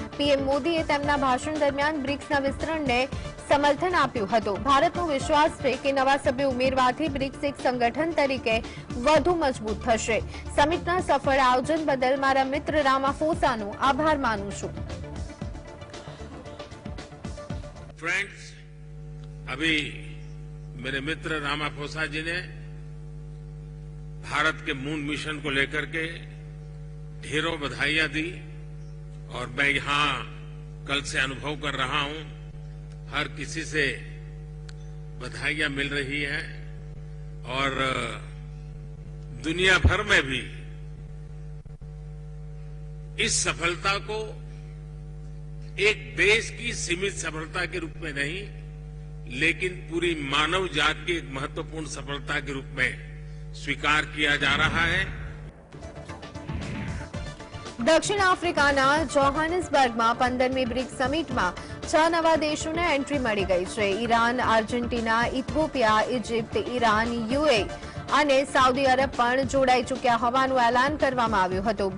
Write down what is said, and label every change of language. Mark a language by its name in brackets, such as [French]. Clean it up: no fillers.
[Gujarati] PM મોદીએ તેમના ભાષણ દરમિયાન બ્રિક્સના વિસ્તરણને સમર્થન આપ્યું હતું. ભારતનો વિશ્વાસ છે કે નવા સભ્ય ઉમેરવાથી બ્રિક્સ એક સંગઠન તરીકે વધુ મજબૂત થશે. સમિટના સફળ આયોજન બદલ મારા મિત્ર રામાફોસાનો આભાર માનું છું. [Hindi] फ्रेंड्स, अभी मेरे मित्र रामाफोसा जी ने भारत के मून मिशन को लेकर के ढेरों बधाइयां दी और मैं यहां कल से अनुभव कर रहा हूं, हर किसी से बधाइयां मिल रही हैं और दुनिया भर में भी इस सफलता को एक देश की सीमित सफलता के रूप में नहीं, लेकिन पूरी मानव जात की एक महत्वपूर्ण सफलता के रूप में स्वीकार किया जा रहा है. [Gujarati] દક્ષિણ આફ્રિકાના જોહાનિસબર્ગમાં 15મી બ્રિક્સ સમિટમાં 6 નવા દેશોને એન્ટ્રી મળી ગઈ છે. Iran, Argentina, Ethiopia, Egypt, Iran, UA અને સાઉદી અરબ પણ જોડાઈ ચૂક્યા હોવાનું એલાન કરવામાં આવ્યું હતું.